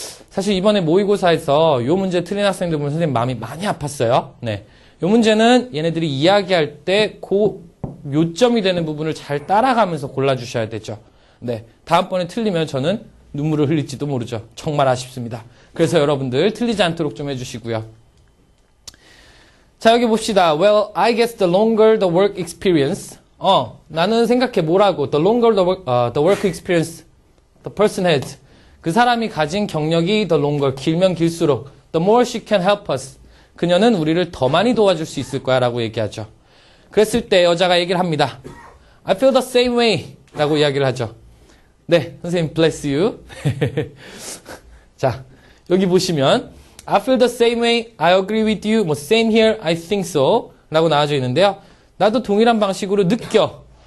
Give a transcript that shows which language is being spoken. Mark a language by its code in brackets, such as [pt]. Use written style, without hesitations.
[ko] 사실 이번에 모의고사에서 이 문제 틀린 학생들 보면 선생님 마음이 많이 아팠어요. 네, 이 문제는 얘네들이 이야기할 때 그 요점이 되는 부분을 잘 따라가면서 골라주셔야 되죠. 네, 다음번에 틀리면 저는 눈물을 흘릴지도 모르죠. 정말 아쉽습니다. 그래서 여러분들 틀리지 않도록 좀 해주시고요. 자, 여기 봅시다. [en] Well, I guess the longer the work experience. [ko] 나는 생각해 뭐라고. [en] The longer the work experience the person has. [ko] 그 사람이 가진 경력이 [en] the longer, [ko] 길면 길수록 [en] the more she can help us. [ko] 그녀는 우리를 더 많이 도와줄 수 있을 거야 라고 얘기하죠. 그랬을 때 여자가 얘기를 합니다. [en] I feel the same way [ko] 라고 이야기를 하죠. 네, 선생님 [en] bless you. [ko] 자, 여기 보시면 [en] I feel the same way, I agree with you, [ko] 뭐 [en] same here, I think so [ko] 라고 나와져 있는데요. 나도 동일한 방식으로 느껴.